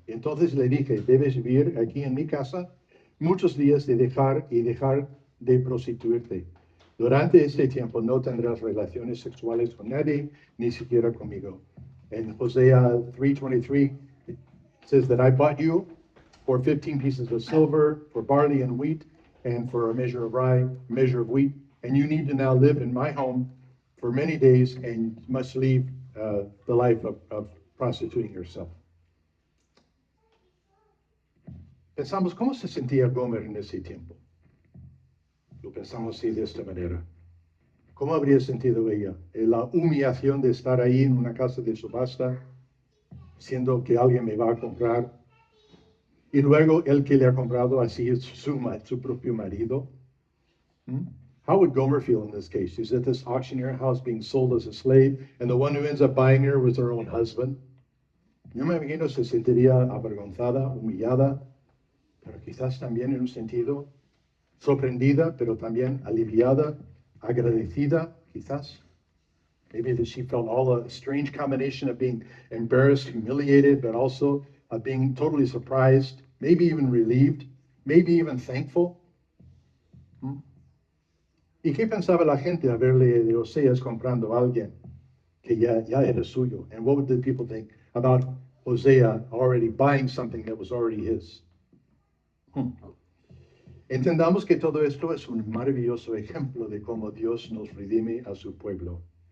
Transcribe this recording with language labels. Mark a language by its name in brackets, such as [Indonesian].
[Spanish] Entonces le dije, debes vivir aquí en mi casa muchos días de dejar de prostituirte. Durante este tiempo no tendrás relaciones sexuales con nadie, ni siquiera conmigo. [English] En Hosea 3:23, it says that I bought you for 15 pieces of silver, for barley and wheat, and for a measure of rye, a measure of wheat. And you need to now live in my home for many days and must leave the life of prostituting yourself. [Spanish] Pensamos, ¿cómo se sentía Gomer en ese tiempo? Lo pensamos así, de esta manera. ¿Cómo habría sentido ella? La humillación de estar ahí en una casa de subasta, siendo que alguien me va a comprar. Y luego el que le ha comprado así es su propio marido. [English] How would Gomer feel in this case? She's at this auctioneer house being sold as a slave, and the one who ends up buying her was her own husband. [Spanish] Yo me imagino se sentiría avergonzada, humillada, pero quizás también en un sentido sorprendida, pero también aliviada, agradecida, quizás. [English] Maybe that she felt all a strange combination of being embarrassed, humiliated, but also being totally surprised, maybe even relieved, maybe even thankful. [Spanish] ¿Y qué pensaba la gente al verle de Oseas comprando a alguien que ya era suyo? [English] And what would the people think about Hosea already buying something that was already his? [Spanish] Entendamos que todo esto es un maravilloso ejemplo de cómo Dios nos redime a su pueblo.